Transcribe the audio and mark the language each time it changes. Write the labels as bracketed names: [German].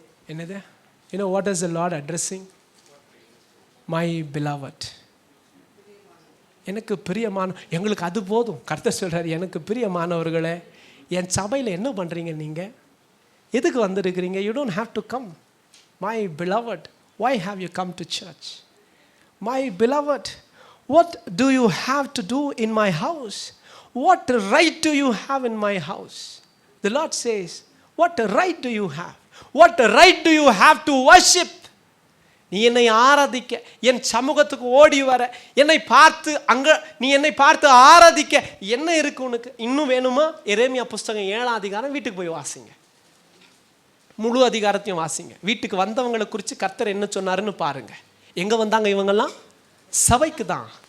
[Tamil] என்னது? [English] You know what is the Lord addressing? My beloved. [Tamil] எனக்கு பிரியமான, எங்களுக்கு அது போதும். கர்த்தர் சொல்றாரு, எனக்கு பிரியமானவர்களே, என் சபையில் என்ன பண்ணுறீங்க? நீங்கள் எதுக்கு வந்திருக்கிறீங்க? [English] You don't have to come. My beloved, why have you come to church? My beloved, what do you have to do in my house? What right do you have in my house? The Lord says, what right do you have? What right do you have to worship? [Tamil] நீ என்னை ஆராதிக்க, என் சமூகத்துக்கு ஓடி வர, என்னை பார்த்து நீ என்னை பார்த்து ஆராதிக்க என்ன இருக்கு உனக்கு? இன்னும் வேணுமா? எரேமியா புஸ்தகம் 7ஆம் அதிகாரம் வீட்டுக்கு போய் வாசிங்க. முழு அதிகாரத்தையும் வாசிங்க. வீட்டுக்கு வந்தவங்களை குறித்து கர்த்தர் என்ன சொன்னாருன்னு பாருங்க. எங்க வந்தாங்க இவங்கெல்லாம்? சபைக்கு தான்.